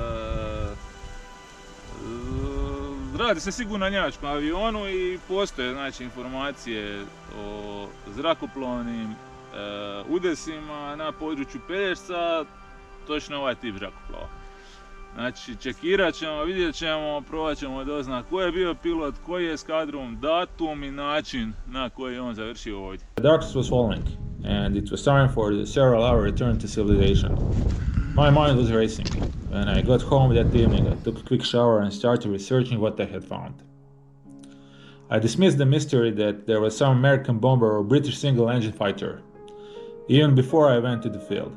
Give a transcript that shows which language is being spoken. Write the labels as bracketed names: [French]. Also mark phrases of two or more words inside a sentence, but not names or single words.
[Croatian] Radi se sigurno o njemačkom avionu i postoje znači informacije o zrakoplovnim udesima na području Pelješca, točno ovaj tip zrakoplova. Znači čekirat ćemo, vidjet ćemo, probat ćemo doznat ko je bio pilot, koji je eskadron, datum i način na koji je on završio ovdje. [English] The darkness was falling and it was time for the several-hour return to civilization. My mind was racing. When I got home that evening, I took a quick shower and started researching what I had found. I dismissed the mystery that there was some American bomber or British single-engine fighter, even before I went to the field.